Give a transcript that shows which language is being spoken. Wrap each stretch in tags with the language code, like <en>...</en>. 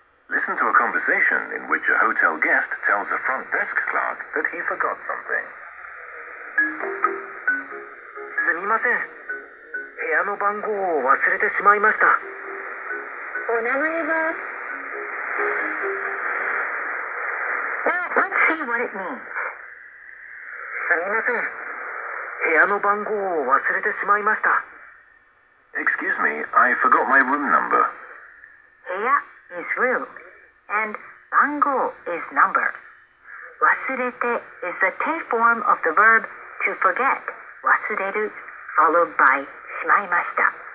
<en>Listen to a conversation in which a hotel guest tells a front desk clerk that he forgot something.</en> <ja>すみません。部屋の番号を忘れてしまいました。お名前は</ja> <en>Well, let's see what it means.</en> <ja>すみません。部屋の番号を忘れてしまいました。</ja> <en>Excuse me, I forgot my room number. 部屋 is room, and 番号 is number. 忘れて is the te form of the verb to forget, 忘れる, followed by しまいました.</en>